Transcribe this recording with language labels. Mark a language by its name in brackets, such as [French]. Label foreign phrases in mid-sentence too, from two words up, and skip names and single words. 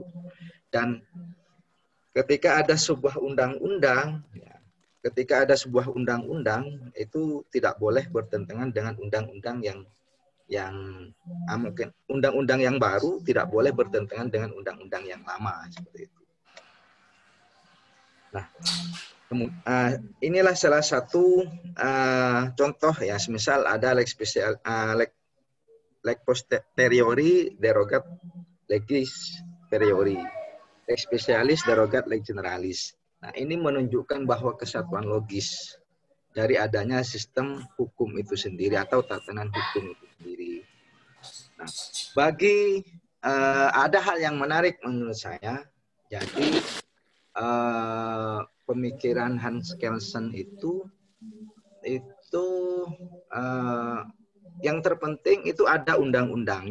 [Indonesian] Dan ketika ada sebuah undang-undang, itu tidak boleh bertentangan dengan undang-undang yang mungkin undang-undang yang baru tidak boleh bertentangan dengan undang-undang yang lama seperti itu. Nah, inilah salah satu contoh ya, semisal ada [Latin] lex posteriori derogat legis superiori, lex specialis derogat lex generalis. [Indonesian] Nah, ini menunjukkan bahwa kesatuan logis dari adanya sistem hukum itu sendiri atau tatanan hukum itu sendiri. Nah, bagi ada hal yang menarik menurut saya. Jadi pemikiran Hans Kelsen itu itu yang terpenting itu ada undang-undang.